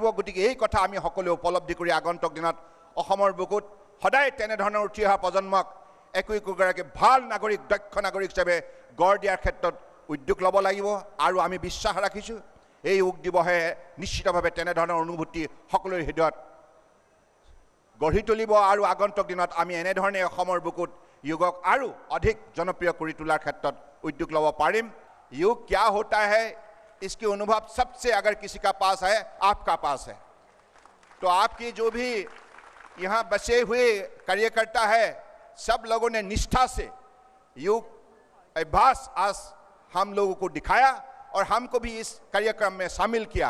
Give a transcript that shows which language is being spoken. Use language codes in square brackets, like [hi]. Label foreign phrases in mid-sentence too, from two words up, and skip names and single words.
[as] গতিকে এই কথা আমি সকলোৱে উপলব্ধি কৰি আগন্তুক দিনত অসমৰ বুকুত সদায় তেনেধৰণৰ উঠি অহা প্ৰজন্মক একোগৰাকী ভাল নাগৰিক, দক্ষ নাগৰিক হিচাপে গঢ় দিয়াৰ ক্ষেত্ৰত উদ্যোগ ল'ব লাগিব। আৰু আমি বিশ্বাস ৰাখিছোঁ এই যোগ দিৱসে নিশ্চিতভাৱে তেনেধৰণৰ অনুভূতি সকলোৰে হৃদয়ত গঢ়ি তুলিব। আৰু আগন্তুক দিনত আমি এনেধৰণে অসমৰ বুকুত যোগক আৰু অধিক জনপ্ৰিয় কৰি তোলাৰ ক্ষেত্ৰত উদ্যোগ ল'ব পাৰিম। [hi] योग क्या होता है इसकी अनुभव सबसे अगर किसी का पास है, आपका पास है, तो आपकी जो भी यहाँ बसे हुए कार्यकर्ता है, सब लोगों ने निष्ठा से योग अभ्यास आज हम लोगों को दिखाया और हमको भी इस कार्यक्रम में शामिल किया।